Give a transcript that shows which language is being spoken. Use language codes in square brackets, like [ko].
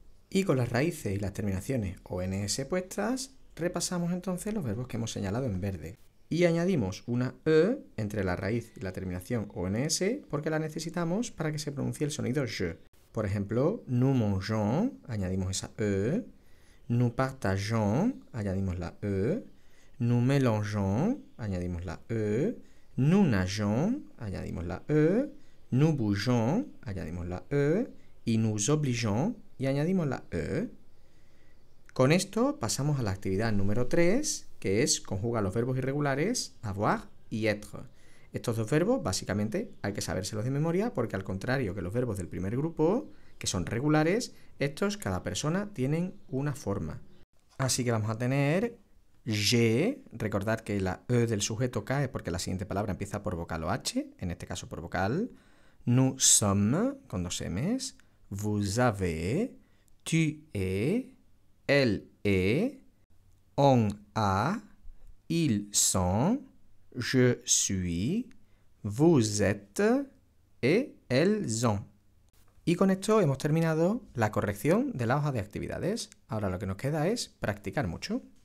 [es] Y con las raíces y las terminaciones ONS puestas, repasamos entonces los verbos que hemos señalado en verde. Y añadimos una E entre la raíz y la terminación ONS porque la necesitamos para que se pronuncie el sonido je. Por ejemplo, [fr] nous mangeons, [es] añadimos esa E. [fr] Nous partageons, [es] añadimos la E. [fr] Nous mélangeons, [es] añadimos la E. [fr] Nous nageons, [es] añadimos la E. [fr] Nous bougeons, [es] añadimos la E. Y [fr] nous obligeons, [es] y añadimos la E. Con esto pasamos a la actividad número 3, que es conjugar los verbos irregulares avoir y être. Estos dos verbos, básicamente, hay que sabérselos de memoria porque al contrario que los verbos del primer grupo, que son regulares, estos, cada persona, tienen una forma. Así que vamos a tener [fr] j'ai, [es] recordad que la E del sujeto cae porque la siguiente palabra empieza por vocal o H, en este caso por vocal. [fr] Nous sommes, [es] con dos M's. [fr] Vous avez, tu es, elle est, on a, ils sont, je suis, vous êtes et elles ont. [es] Y con esto hemos terminado la corrección de la hoja de actividades. Ahora lo que nos queda es practicar mucho.